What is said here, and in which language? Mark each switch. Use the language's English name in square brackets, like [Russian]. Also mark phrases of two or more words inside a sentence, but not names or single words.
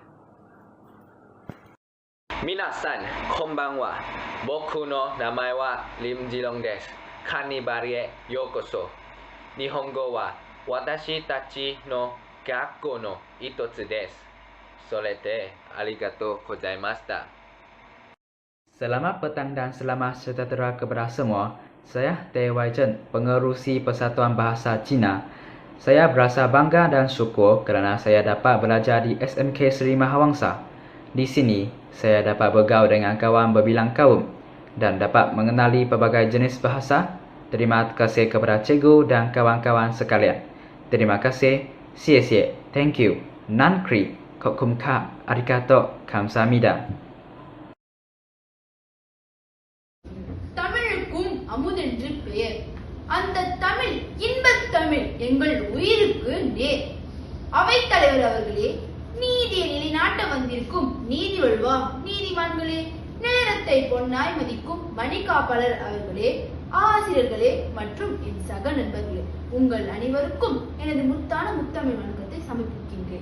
[Japanese] 皆さん、こんばんは。僕の名前はリムジロンです。カニバルへようこそ。日本語は私たちの学校の一つです。それでありがとうございました。 [Malay] Selamat petang dan selamat sejahtera kepada semua. Saya Teh Wai Chen, pengerusi Persatuan Bahasa Cina. Saya berasa bangga dan syukur kerana saya dapat belajar di SMK Sri Mahawangsa. Di sini, saya dapat bergaul dengan kawan berbilang kaum dan dapat mengenali pelbagai jenis bahasa. Terima kasih kepada cikgu dan kawan-kawan sekalian. Terima kasih. [English] Xie. Thank you. [Tamil] நன்றி. [Thai] ขอบคุณค่ะ. Arigato. [Korean] Kamsahamnida. [Tamil] தமிழுக்கும் அமுதென்று பெயர். அந்த தமிழ் இன்பத் தமிழ் எங்கள் உயிருக்கு நேர். அவைத்தலைவர் அவர்களே, நீதியை நிலைநாட்ட வந்திருக்கும் நீதி வழுவா நீதிமான்களே, நேரத்தை பொன்னாய் மதிக்கும் மணிக்காப்பாளர் அவர்களே, ஆசிரியர்களே மற்றும் என் சக நண்பர்களே, உங்கள் அனைவருக்கும் எனது முத்தான முத்தமிழ் வணக்கத்தை சமர்ப்பிக்கின்றேன்.